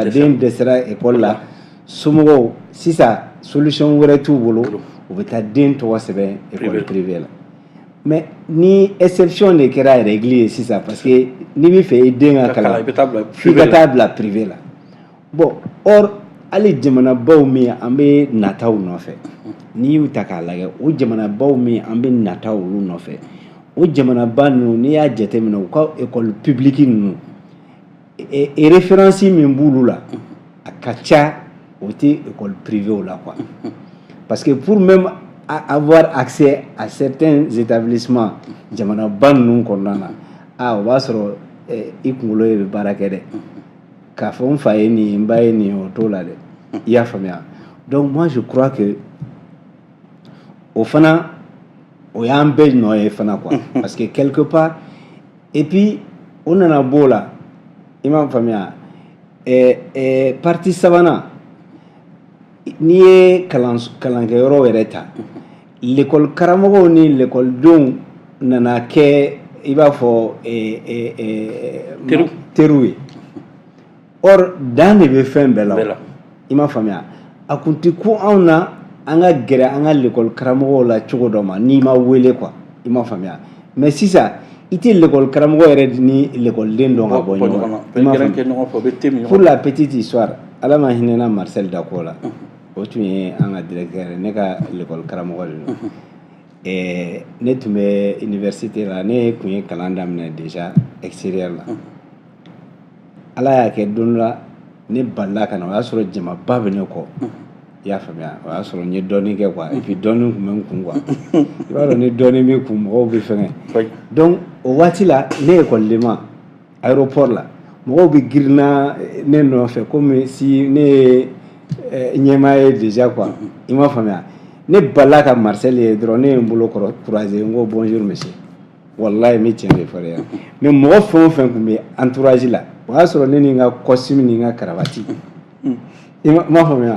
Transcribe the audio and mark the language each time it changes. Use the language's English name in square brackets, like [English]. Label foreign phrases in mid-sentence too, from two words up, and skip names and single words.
[Bambara] den dɛsɛra école la somɔgɔw sisan solution wɛrɛ t'u bolo u bɛ taa den tɔgɔ sɛbɛn [French] école privée [Bambara] la mais ni exception de kɛra règle ye sisan parce que n'i bɛ fɛ i den ka kalan f'i ka taa bila privé la [French] bon or [Bambara] hali jamanabaw min an bɛ nataw nɔfɛ n'i y'u ta k'a lajɛ o jamanabaw min an bɛ nata olu nɔfɛ o jamanaba ninnu n'i y'a jateminɛ u ka [French] école publique [Bambara] ninnu référence min b'olu la a ka ca o tɛ école privée la [French] quoi parce que pour même avoir accès à certains établissements [Bambara] jamanaba ninnu kɔnɔna na o b'a sɔrɔ i kunkolo ye bɛ baara kɛ dɛ k'a fɔ n fa ye nin ye n ba ye nin ye o t'o la dɛ i y'a faamuya [French] donc moi je crois que [Bambara] o fana o y'an bɛɛ nɔ ye fana [French] quoi parce que quelque part et puis [Bambara] o nana b'o la i m'a faamuya partie sabanan n'i ye kalankɛyɔrɔ yɛrɛ ta l'école karamɔgɔw ni l'écoledenw nana kɛ i b'a fɔ teriw ye or dan de bɛ fɛn bɛɛ la i m'a faamuya a kun tɛ ku anw na an ka gɛrɛ an ka l'école karamɔgɔw la cogo dɔ ma n'i ma wele quoi i m'a faamuya mais sisan i tɛ l'école karamɔgɔ yɛrɛ ni l'écoleden dɔn ka bɔ ɲɔgɔn na [French] pour la petite histoire [Bambara] ala ma hinɛna Marcel Dako la o tun ye an ka directeur ne ka l'école karamɔgɔ de don ne tun bɛ université la ne tun ye kalan daminɛ [French] déjà extérieur [Bambara] la ala y'a kɛ don dɔ la ne balila ka na o y'a sɔrɔ jamaba bɛ ne kɔ i y'a faamuya o y'a sɔrɔ n ye dɔɔnin kɛ [French] quoi et puis [Bambara] dɔɔnin tun bɛ n kun quoi i b'a dɔn ni dɔɔnin b'i kun mɔgɔw bɛ fɛngɛ donc o waati la ne école ma aéroport la mɔgɔw bɛ girinna ne nɔfɛ komi si ne ye ɲɛmaa ye [French] déjà quoi [Bambara] i m'a faamuya ne balila ka Marcel ye dɔrɔn ne ye n bolo croiser n ko [French] bonjour monsieur [Bambara] wallahi n bɛ tiɲɛ de fɔ dɛ mais mɔgɔ fɛn o fɛn tun bɛ entourage la o y'a sɔrɔ ne ni n ka costume ni n ka cravate i m'a faamuya